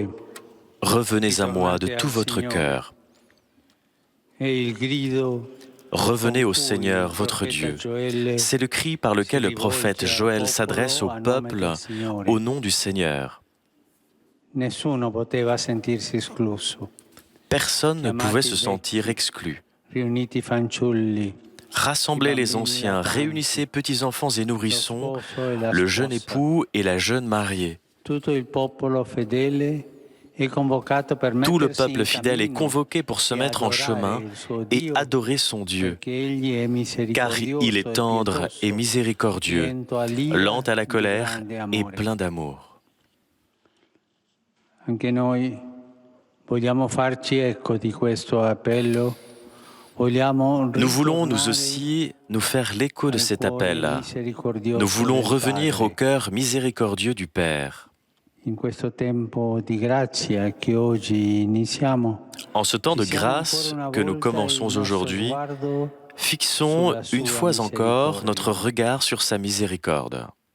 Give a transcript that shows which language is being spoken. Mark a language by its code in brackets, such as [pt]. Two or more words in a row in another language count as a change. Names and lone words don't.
[fr] Revenez à moi de tout votre cœur. [it] E il grido [fr] Revenez au Seigneur, votre Dieu. C'est le cri par lequel le prophète Joël s'adresse au peuple au nom du Seigneur. [it] Nessuno poteva sentirsi escluso. [fr] Personne ne pouvait se sentir exclu. [it] Riuniti fanciulli, [fr] Rassemblez les anciens, réunissez petits-enfants et nourrissons, le jeune époux et la jeune mariée. [it] tutto il popolo fedele è convocato per [fr] Tout le [it] mettersi [fr] peuple [it] in [fr] fidèle est [it] cammino [fr] convoqué pour se [it] e [fr] mettre en [it] adorare [fr] chemin [it] il suo [fr] et [it] Dio, [fr] adorer son Dieu, [it] perché egli è [fr] car [it] misericordioso [fr] il est tendre [it] e [fr] et [it] pietoso, [fr] miséricordieux, [it] lento all'ira, [fr] lent à la [it] di [fr] colère [it] grande [fr] et [it] amore. [fr] plein d'amour. [it] Anche noi vogliamo farci eco di questo appello. [fr] Nous voulons nous aussi nous faire l'écho de cet appel. Nous voulons revenir au cœur miséricordieux du Père. En ce temps de grâce que nous commençons aujourd'hui, fixons une fois encore notre regard sur sa miséricorde.